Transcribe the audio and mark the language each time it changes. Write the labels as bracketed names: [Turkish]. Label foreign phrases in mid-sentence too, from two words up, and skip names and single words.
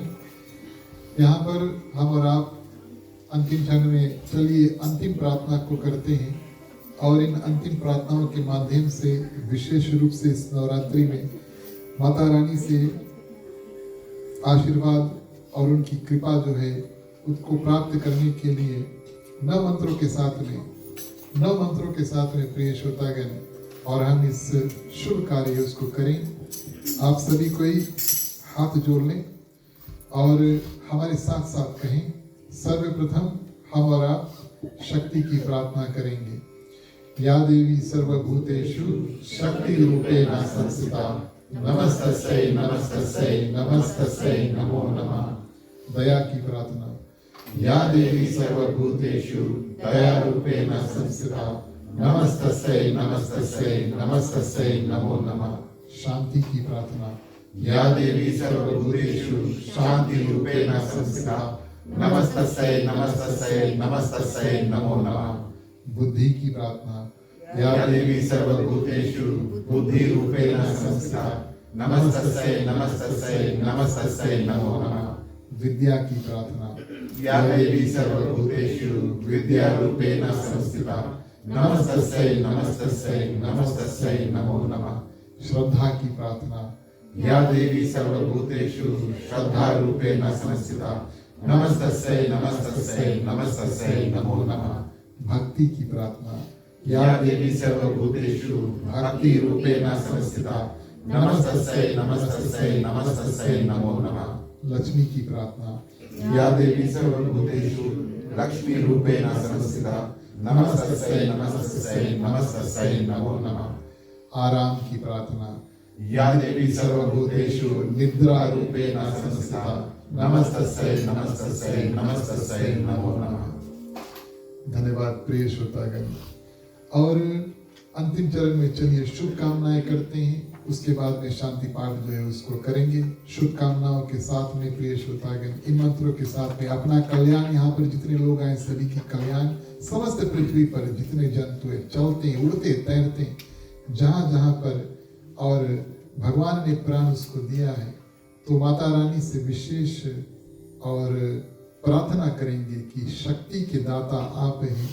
[Hindi] यहाँ पर हम और आप अंतिम क्षण में चलिए अंतिम प्रार्थना को करते हैं और इन अंतिम प्रार्थनाओं के माध्यम से विशेष रूप से इस नवरात्रि में माता रानी से आशीर्वाद और उनकी कृपा जो है उसको प्राप्त करने के लिए नव मंत्रों के साथ में प्रिय श्रोतागण और हम इस शुभ कार्य उसको करें। आप सभी कोई हाथ जोड़ लें और हमारे साथ साथ कहें। सर्वप्रथम हम और आप शक्ति की प्रार्थना करेंगे। [Sanskrit] या देवी सर्वभूतेषु शक्ति रूपेण संस्थिता, नमस्तस्यै नमस्तस्यै नमस्तस्यै नमो नमः। [Hindi] दया की प्रार्थना। [Sanskrit] या देवी सर्वभूतेषु दया रूपेण संस्थिता, नमस्तस्यै नमस्तस्यै नमस्तस्यै नमो नमः। [Hindi] शांति की प्रार्थना। [Sanskrit] या देवी सर्वभूतेषु शांति रूपेण संस्थिता, नमस्तस्यै नमस्तस्यै नमस्तस्यै नमो नमः। [Hindi] बुद्धि की प्रार्थना। [Sanskrit] या देवी सर्वभूतेषु बुद्धि रूपेण संस्थिता, नमस्तस्यै नमस्तस्यै नमस्तस्यै नमो नमः। [Hindi] विद्या की प्रार्थना। [Sanskrit] या देवी सर्वभूतेषु विद्या रूपेण संस्थिता, नमस्तस्यै नमस्तस्यै नमस्तस्यै नमो नमः। [Hindi] श्रद्धा की प्रार्थना। [Sanskrit] या देवी सर्वभूतेषु श्रद्धा रूपेण संस्थिता, नमस्तस्यै नमस्तस्यै नमस्तस्यै नमो नमः। [Hindi] भक्ति की प्रार्थना। [Sanskrit] या देवी सर्वभूतेषु भक्ति रूपेण संस्थिता, नमस्तस्यै नमस्तस्यै नमस्तस्यै नमो नमः। [Hindi] लक्ष्मी की प्रार्थना। [Sanskrit] या देवी सर्वभूतेषु लक्ष्मीरूपेण संस्थिता नमस्तस्यै नमस्तस्यै नमस्तस्यै नमो नमः। [Hindi] आराम की प्रार्थना। [Sanskrit] या देवी सर्वभूतेषु निद्रा रूपेण संस्थिता नमस्तस्यै नमस्तस्यै नमस्तस्यै नमो नमः। [Hindi] धन्यवाद प्रिय श्रोतागण। और अंतिम चरण में चलिए शुभकामनाएं करते हैं, उसके बाद में शांति पाठ जो है उसको करेंगे। शुभकामनाओं के साथ में प्रिय श्रोतागण इन मंत्रों के साथ में अपना कल्याण, यहाँ पर जितने लोग आए सभी की कल्याण, समस्त पृथ्वी पर जितने जंतु है चलते उड़ते तैरते जहाँ जहाँ पर और भगवान ने प्राण उसको दिया है, तो माता रानी से विशेष और प्रार्थना करेंगे कि शक्ति के दाता आप हैं।